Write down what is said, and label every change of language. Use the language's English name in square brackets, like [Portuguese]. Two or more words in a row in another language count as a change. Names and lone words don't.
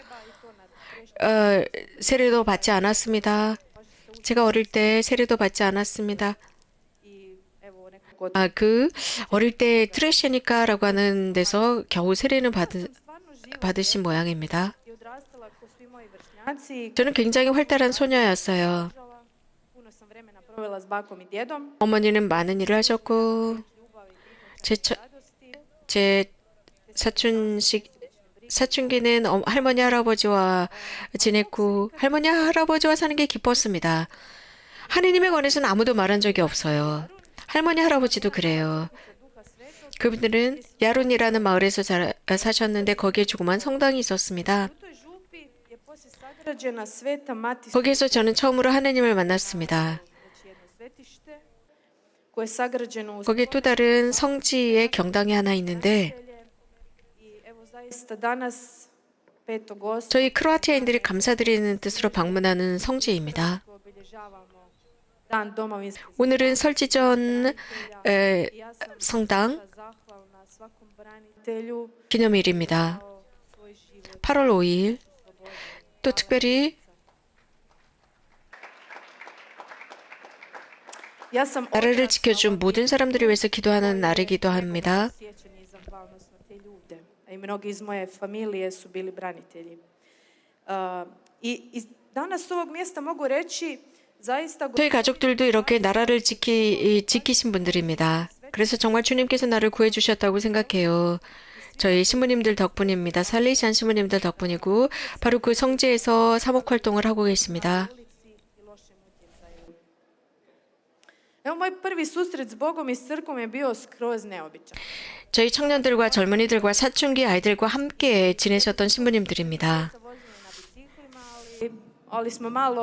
[Korean] 세례도 받지 않았습니다. 제가 어릴 때 세례도 받지 않았습니다. [Croatian] i evo nekako [Korean] 그 어릴 때 트레시니카라고 하는 데서 겨우 세례는 [Croatian] stvarno živa [Korean] 받으신 모양입니다. [Croatian] i odrastala kao svi moji vršnjaci. [Korean] 저는 굉장히 활달한 소녀였어요. [Croatian] Puno sam vremena provela s bakom i djedom. [Korean] 어머니는 많은 일을 하셨고 제 사춘기는 할머니 할아버지와 지냈고 할머니 할아버지와 사는 게 기뻤습니다. 하느님에 관해서는 아무도 말한 적이 없어요. 할머니 할아버지도 그래요. 그분들은 야룬이라는 마을에서 사셨는데 거기에 조그만 성당이 있었습니다. [Croatian] U toj župi je poslije sagrađena Sveta Mati [Korean] 거기에서 저는 처음으로 하느님을 만났습니다. [Croatian] znači jedno svetište koje je sagrađeno uz [Korean] 거기에 또 다른 성지의 경당이 하나 있는데 [Croatian] i evo zaista danas 5. [Korean] 저희 크로아티아인들이 감사드리는 뜻으로 방문하는 성지입니다. [Croatian] obilježavamo Dan domovinskog [Korean] 오늘은 설지전 성당 [Croatian] zahvalna svakom branitelju [Korean] 기념일입니다. [Croatian] dao svoj život [Korean] 8월 5일 또 특별히 [Croatian] Ja sam [Korean] 나라를 지켜준 모든 사람들을 위해서 기도하는 날이기도 합니다. [Croatian] sjećanje i zahvalnost na te ljude. A i mnogi iz moje familije su bili branitelji. I danas s ovog mjesta mogu reći zaista [Korean] 저희 가족들도 이렇게 나라를 지키신 분들입니다. 그래서 정말 주님께서 나를 구해주셨다고 생각해요. 저희 신부님들 덕분입니다. 살리시안 신부님들 덕분이고 바로 그 성지에서 사목 활동을 하고 계십니다. [Croatian] i lošem utjecaju. Evo moj prvi susret s Bogom i s crkvom je bio skroz neobičan. [Korean] 저희 청년들과 젊은이들과 사춘기 아이들과 함께 지내셨던 신부님들입니다. [Croatian] Vozili na biciklima, ali smo malo